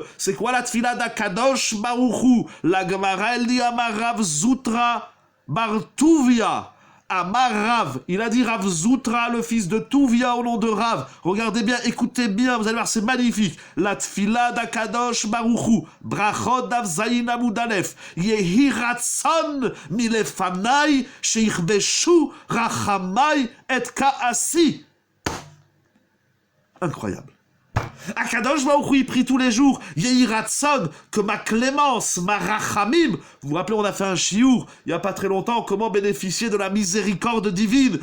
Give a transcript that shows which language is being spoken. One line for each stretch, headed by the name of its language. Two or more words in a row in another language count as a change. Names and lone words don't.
French: C'est quoi la tfila d'Akadosh Baruch Hu? La Gemara, elle dit Amarav Zutra Bar Tuvia.
Hebrew: אמר רב,
French: il a dit Rav Zutra, le fils de Tuvia au nom de Rav. Regardez bien, écoutez bien, vous allez voir, c'est magnifique. La tfila
Hebrew: d'Akadosh Baruch Hu, ברכות דף ז עמוד א, יהי רצון מלפני, שיכבשו רחמי את כעסי.
French: Incroyable. Akadosh Baruch Hu, il prie tous les jours,
Hebrew: יהי רצון,
French: que ma clémence, ma rachamim, vous vous rappelez, on a fait un chiour, il n'y a pas très longtemps, comment bénéficier de la miséricorde divine.